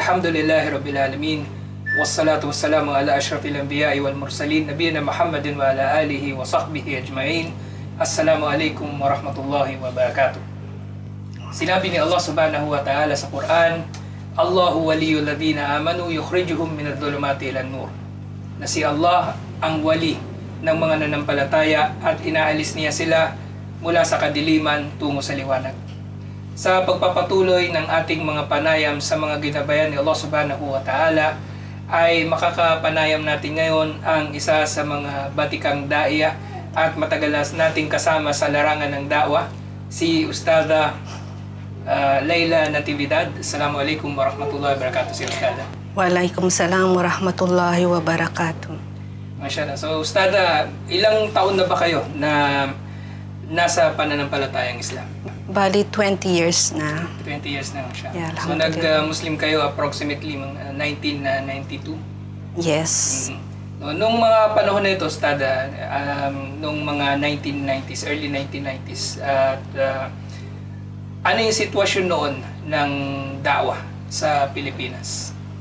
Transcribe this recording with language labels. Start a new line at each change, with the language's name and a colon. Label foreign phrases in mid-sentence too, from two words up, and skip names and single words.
Arabic: الحمد لله رب العالمين والصلاة والسلام على أشرف الأنبياء والمرسلين نبينا محمد وعلى آله وصحبه أجمعين. السلام عليكم ورحمة الله وبركاته.
Filipino: Sinabi ni Allah
Arabic: سبحانه وتعالى
Filipino: sa Quran,
Arabic: الله ولي الذين آمنوا يخرجهم من الظلمات إلى النور.
Filipino: Na si Allah ang wali ng mga nanampalataya at inaalis niya sila mula sa kadiliman tungo sa liwanag. Sa pagpapatuloy ng ating mga panayam sa mga ginabayan ni Allah
Arabic: سبحانه وتعالى,
Filipino: ay makakapanayam natin ngayon ang isa sa mga batikang daiya at matagalas nating kasama sa larangan ng da'wa, si Ustada Layla Natividad.
Arabic: السلام عليكم ورحمة الله وبركاته, si Ustada. وعليكم السلام ورحمة الله وبركاته.
Filipino: Masyaallah. So Ustada, ilang taon na ba kayo na nasa pananampalatayang Islam? Bali 20 years na. 20 years na siya. Yeah, so nag-Muslim kayo approximately 1992? Yes. No, nung mga panahon na ito, Ustada, nung mga 1990s, early 1990s, at ano yung sitwasyon noon ng da'wah sa Pilipinas?